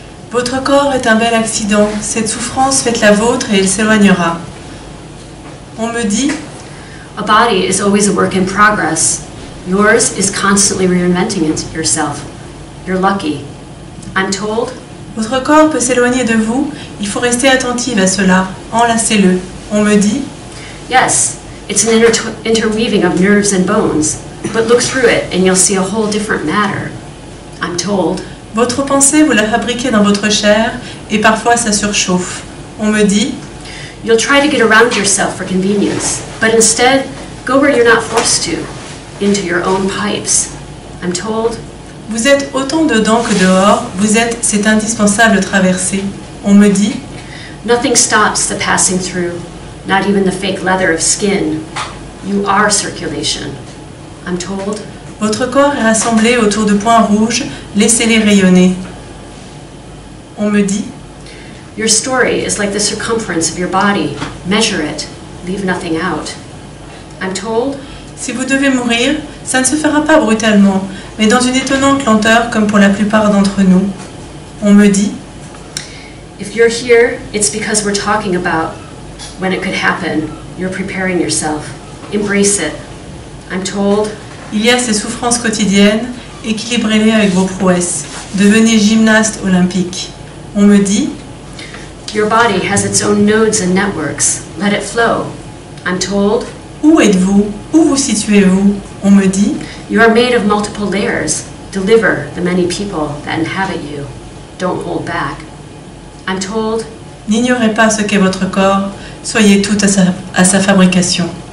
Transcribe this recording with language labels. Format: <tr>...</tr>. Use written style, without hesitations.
<fr>votre corps est un bel accident. Cette souffrance fait la vôtre et elle s'éloignera. On me dit,</fr> <en>a body is always a work in progress. Yours is constantly reinventing yourself. You're lucky. I'm told,</en> <fr>votre corps peut s'éloigner de vous. Il faut rester attentive à cela. Enlacez-le. On me dit,</fr> <en>yes, it's an interweaving of nerves and bones, but look through it and you'll see a whole different matter. I'm told,</en> <fr>votre pensée, vous la fabriquez dans votre chair et parfois ça surchauffe. On me dit,</fr> <en>you'll try to get around yourself for convenience, but instead, go where you're not forced to, into your own pipes. I'm told,</en> <fr>vous êtes autant dedans que dehors, c'est indispensable de traverser. On me dit,</fr> <en>nothing stops the passing through, not even the fake leather of skin. You are circulation. I'm told,</en> <fr>votre corps est rassemblé autour de points rouges, laissez-les rayonner. On me dit,</fr> <en>your story is like the circumference of your body. Measure it, leave nothing out. I'm told,</en> <fr>si vous devez mourir, ça ne se fera pas brutalement, mais dans une étonnante lenteur comme pour la plupart d'entre nous. On me dit,</fr> <en>if you're here, it's because we're talking about when it could happen. You're preparing yourself. Embrace it. I'm told,</en> <fr>il y a ces souffrances quotidiennes, équilibrez-les avec vos prouesses. Devenez gymnaste olympique. On me dit,</fr> <en>your body has its own nodes and networks. Let it flow. I'm told,</en> <fr>où êtes-vous? Où vous situez-vous? On me dit,</fr> <en>you are made of multiple layers. Deliver the many people that inhabit you. Don't hold back. I'm told,</en> <fr>n'ignorez pas ce qu'est votre corps. Soyez tout à sa fabrication.</fr>